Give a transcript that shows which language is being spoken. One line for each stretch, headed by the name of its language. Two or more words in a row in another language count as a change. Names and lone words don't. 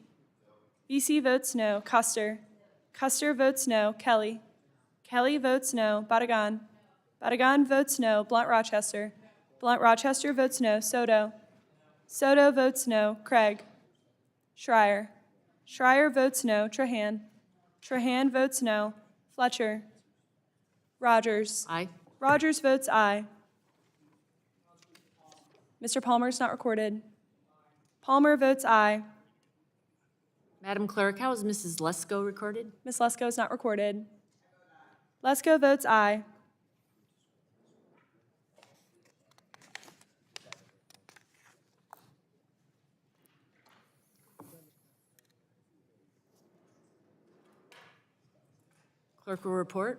English: Vesey votes no. Custer. Custer votes no. Kelly. Kelly votes no. Badagan. Badagan votes no. Blunt Rochester. Blunt Rochester votes no. Soto. Soto votes no. Craig. Schreier. Schreier votes no. Trahan. Trahan votes no. Fletcher. Rogers. Aye. Rogers votes aye. Mr. Palmer is not recorded. Palmer votes aye. Madam Clerk, how is Mrs. Lesko recorded? Ms. Lesko is not recorded. Lesko votes aye. Clerk will report.